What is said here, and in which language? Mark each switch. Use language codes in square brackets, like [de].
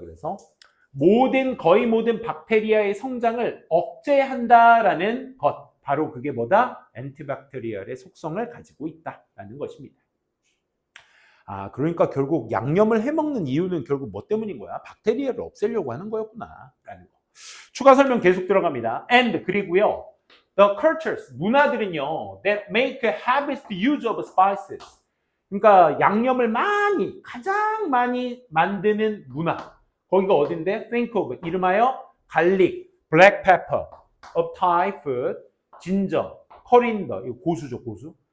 [ko] 그래서 거의 모든 박테리아의 성장을 억제한다라는 것. 바로 그게 뭐다? 엔티박테리얼의 속성을 가지고 있다라는 것입니다. 그러니까 결국 양념을 해먹는 이유는 결국 뭐 때문인 거야? 박테리아를 없애려고 하는 거였구나. 라는 거. 추가 설명 계속 들어갑니다. And, 그리고요. [en] The cultures, [ko] 문화들은요. [en] That make a habit use of spices. [ko] 그러니까 양념을 가장 많이 만드는 문화. 거기가 어딘데? [en] Think of, [ko] 이름하여 [en] garlic, black pepper of Thai food, ginger, coriander, [ko] 이거 고수죠, 고수.